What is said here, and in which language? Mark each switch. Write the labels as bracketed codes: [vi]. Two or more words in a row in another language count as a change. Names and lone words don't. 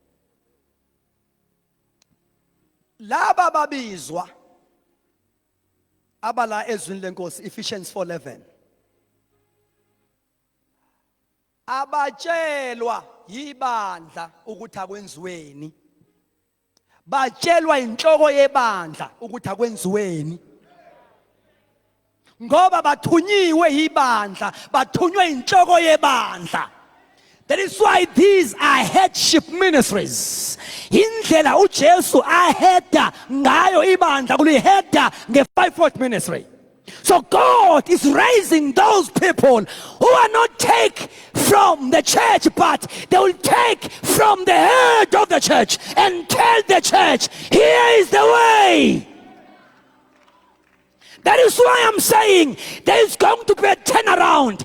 [nd] Laba babizwa abala ezwini lenkosi Ephesians 4:11 abatshelwa yibandla ukuthi akwenziweni, batshelwa inhloko yebandla ukuthi akwenziweni, ngoba bathunyiwe yibandla, bathunywe inhloko yebandla. [en] That is why these are headship ministries. [nd] Indlela uJesu aheda ngayo ibandla kuliheda nge- [en] fivefold ministry. So God is raising those people who are not take from the church, but they will take from the head of the church and tell the church, here is the way. That is why I'm saying there is going to be a turnaround.